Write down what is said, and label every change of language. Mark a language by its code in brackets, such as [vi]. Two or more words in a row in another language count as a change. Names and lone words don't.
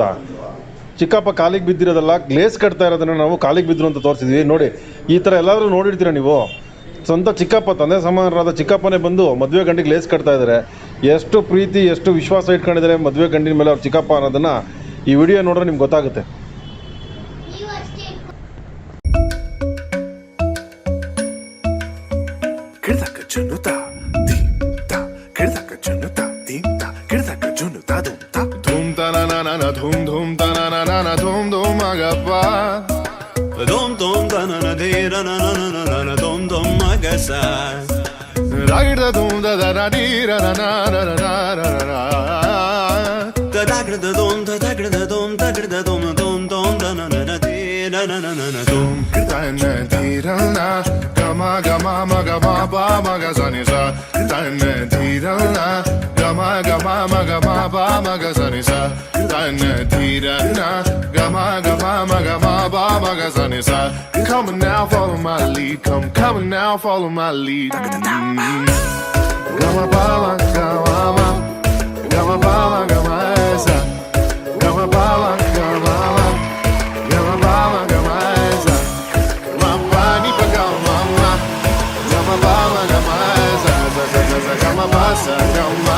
[kn] ಚಿಕ್ಕಪ್ಪ ಕಾಲಿಗೆ ಬಿದ್ದಿರೋದಲ್ಲ, ಗ್ಲೇಸ್ ಕಟ್ತಾ ಇರೋದನ್ನು ನಾವು ಕಾಲಿಗೆ ಬಿದ್ದರು ಅಂತ ತೋರಿಸಿದ್ವಿ. ನೋಡಿ, ಈ ಥರ ಎಲ್ಲಾದರೂ ನೋಡಿರ್ತೀರ ನೀವು. ಸ್ವಂತ ಚಿಕ್ಕಪ್ಪ, ತಂದೆ ಸಮಾನರಾದ ಚಿಕ್ಕಪ್ಪನೇ ಬಂದು ಮದುವೆ ಗಂಡಿಗೆ ಗ್ಲೇಸ್ ಕಟ್ತಾ ಇದ್ದಾರೆ. ಎಷ್ಟು ಪ್ರೀತಿ, ಎಷ್ಟು ವಿಶ್ವಾಸ ಇಟ್ಕೊಂಡಿದ್ದಾರೆ ಮದುವೆ ಗಂಡಿನ ಮೇಲೆ ಅವ್ರ ಚಿಕ್ಕಪ್ಪ ಅನ್ನೋದನ್ನು ಈ ವಿಡಿಯೋ ನೋಡ್ರೆ ನಿಮ್ಗೆ ಗೊತ್ತಾಗುತ್ತೆ. Dhum dhum ta na na na na dhum dhum agappa dhum dhum ta na na de na na na na na na dhum dhum agasa ragda dhum da da da di ra na na na na na na da da gda dhum da da gda dhum da gda dhum dhum dhum da na na na de na na na na na dhum gda na di ra na gama gama ma gama ba ma ga sa ni sa gda na di ra na gama gama ma gama ba ma ga sa ni sa [en] Come on now, follow my lead. Come on now, follow my lead. Gama bala, gama, gama bala, gama esa. Gama bala, gama, gama bala, gama esa. Mama ni pa gama, gama bala, gama esa. Gama basa, gama.